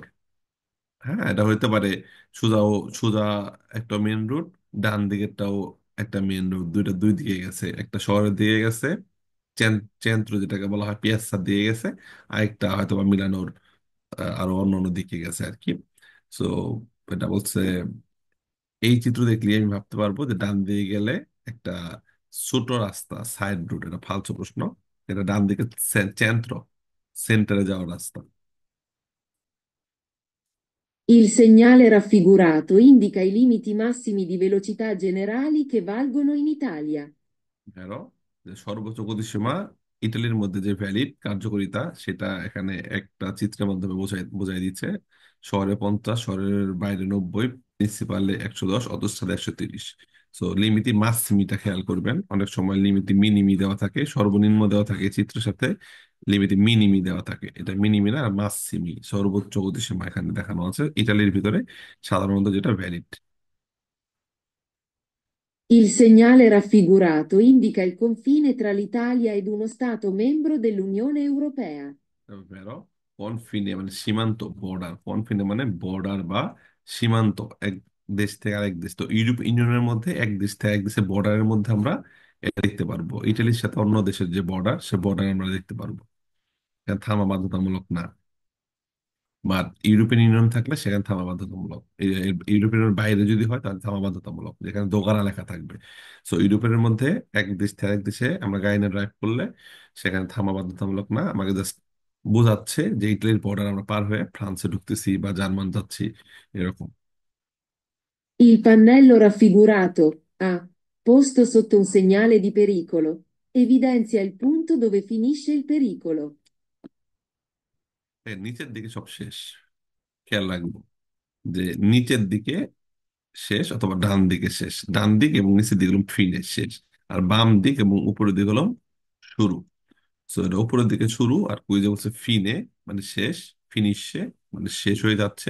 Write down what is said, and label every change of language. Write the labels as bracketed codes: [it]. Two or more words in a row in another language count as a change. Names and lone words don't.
[bn] হ্যাঁ, এটা হইতে পারে সোজা সোজা একটা [en] main road, [bn] ডান দিকেরটাও একটা [en] main road, [bn] দুইটা দুই দিকে গেছে, একটা শহরের দিকে গেছে, চেন্ত্র যেটাকে বলা হয় পিয়াসা দিয়ে গেছে, আরেকটা হয়তো বা মিলানোর আরো অন্য অন্য দিকে গেছে আর কি। সো এটা বলছে এই চিত্র দেখলে আমি ভাবতে পারবো যে ডান দিকে গেলে একটা ছোট রাস্তা, [en] side route. [bn] এটা ফালতু প্রশ্ন। এটা ডান দিকে চেন্ত্র, সেন্টারে যাওয়ার রাস্তা। [it] Il segnale raffigurato indica i limiti massimi di velocità generali che valgono in Italia. [bn] ধরো যে সর্বোচ্চ গতিসীমা ইটালির মধ্যে যে ভ্যালিড কার্যকারিতা, সেটা এখানে একটা চিত্রের মাধ্যমে বোঝাই বোঝাই দিচ্ছে। শহরে 50, শহরের বাইরে 90, প্রিন্সিপালে 110, অটোস্ট্রাদা 130। সো লিমিটি মাসিমিটা খেয়াল করবেন, অনেক সময় [it] limiti minimi [bn] দেওয়া থাকে, সর্বনিম্ন দেওয়া থাকে এই চিত্রের সাথে, [it] limiti minimi [bn] দেওয়া থাকে। এটা মিনিমি না, মাসিমি সর্বোচ্চ গতিসীমা এখানে দেখানো আছে ইটালির ভিতরে, সাধারণত যেটা ভ্যালিড। [it] Il segnale raffigurato indica il confine tra l'Italia ed uno Stato membro dell'Unione Europea. vero confine [bn] মানে সীমান্ত, বর্ডার। কনফিনে মানে বর্ডার বা সীমান্ত, এক দেশ থেকে আরেক দেশ। তো ইউরোপ ইউনিয়নের মধ্যে এক দেশ থেকে এক দেশের বর্ডারের মধ্যে আমরা এটা দেখতে পারবো। ইটালির সাথে অন্য দেশের যে বর্ডার, সে বর্ডার আমরা দেখতে পারবো। এখানে থামা বাধ্যতামূলক না। বা ইউরোপিয়ান ইউনিয়ন থাকলে সেখানে থামা বাধ্যতামূলক। ইউরোপিয়ান ইউনিয়নের বাইরে যদি হয় তাহলে থামা বাধ্যতামূলক, যেখানে দোকানা লেখা থাকবে। সো ইউরোপিয়ানের মধ্যে এক দেশ থেকে আরেক দেশে আমরা গাড়ি নিয়ে ড্রাইভ করলে সেখানে থামা বাধ্যতামূলক না। আমাকে জাস্ট বোঝাচ্ছে যে ইটালির বর্ডার আমরা পার হয়ে ফ্রান্সে ঢুকতেছি বা জার্মান যাচ্ছি, এরকম। [it] Il pannello raffigurato A, posto sotto un segnale di pericolo, evidenzia il punto dove finisce il pericolo. [bn] এর নিচের দিকে সব শেষ, খেয়াল রাখবো যে নিচের দিকে শেষ অথবা ডান দিকে শেষ। ডান দিক এবং নিচের দিক হলো ফিনিশ, শেষ। আর বাম দিক এবং উপরের দিক হলো শুরু। সো এটা উপরের দিকে শুরু, আর কুইজে বলছে ফিনে মানে শেষ, ফিনিশে মানে শেষ হয়ে যাচ্ছে।